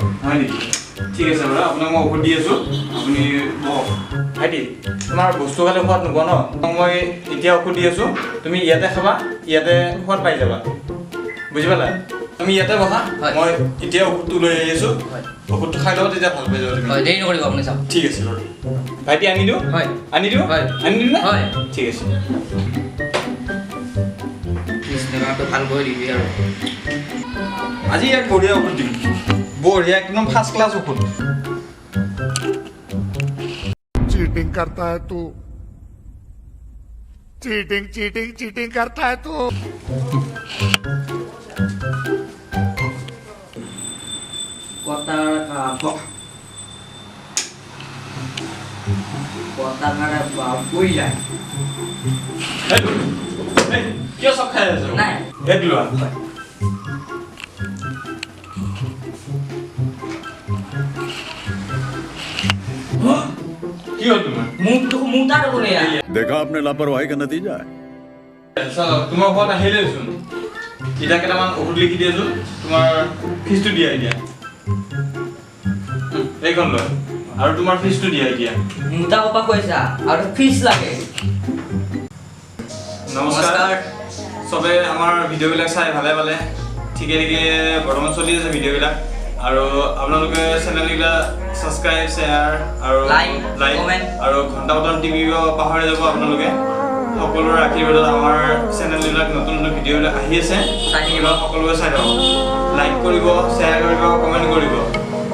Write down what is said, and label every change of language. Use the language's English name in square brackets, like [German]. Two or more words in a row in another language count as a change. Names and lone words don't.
[Assamese] হয় নেকি ঠিক আছে বাৰু আপোনাক মই ঔষধ দি আছোঁ আপুনি বহক ভাইটি তোমাৰ বস্তু খালে সোৱাদ নোপোৱা ন মই এতিয়া ঔষধ দি আছোঁ তুমি ইয়াতে খাবা ইয়াতে সোৱাদ পাই যাবা বুজি পালা তুমি ইয়াতে বহা মই এতিয়া ঔষধটো লৈ আহি আছোঁ ঔষধটো খাই ল'বা তেতিয়া ভাল পাই যাবা তুমি হয় দেৰি নকৰিব আপুনি চাওক ঠিক আছে বাৰু ভাইটি আনি দিওঁ হয় আনি দিওঁ হয় আনি দিম না হয় ঠিক আছে বেমাৰটো ভাল কৰি দিবি আৰু আজি ইয়াক বঢ়িয়া ঔষধ দিম বঢ়িয়া একদম [English] first class [Assamese] ঔষধ [Hindi] चीटिंग करता है तू चीटिंग चीटिंग चीटिंग करता है तू [Assamese] কিয় চব খাই আছো নাই এক লোৱা কি হ'ল তোমাৰ মুটা দেখোন এয়া [Hindi] देखा आपने लापरवाही का नतीजा है [Assamese] তোমাৰ ঘৰত আহিলেচোন এতিয়া কেইটামান ঔষধ লিখি দিয়াচোন তোমাৰ ফিজটো দিয়া এতিয়া এইখন লয় আৰু তোমাৰ ফিজটো দিয়া এতিয়া মুটা কপা কৈছা আৰু ফিজ লাগে নমস্কাৰ চবে আমাৰ ভিডিঅ'বিলাক চাই ভালে পালে ঠিকে ঠিকে বৰ্তমান চলি আছে ভিডিঅ'বিলাক আৰু আপোনালোকে চেনেলবিলাক সাবস্ক্ৰাইব শ্বেয়াৰ আৰু লাইক কমেন্ট আৰু ঘণ্টা বটন টিপিব পাহৰি যাব আপোনালোকে সকলোৰে আশীৰ্বাদত আমাৰ চেনেলবিলাক নতুন নতুন ভিডিঅ'বিলাক আহি আছে চাই থাকিব সকলোৱে চাই থাকক লাইক কৰিব শ্বেয়াৰ কৰিব কমেন্ট কৰিব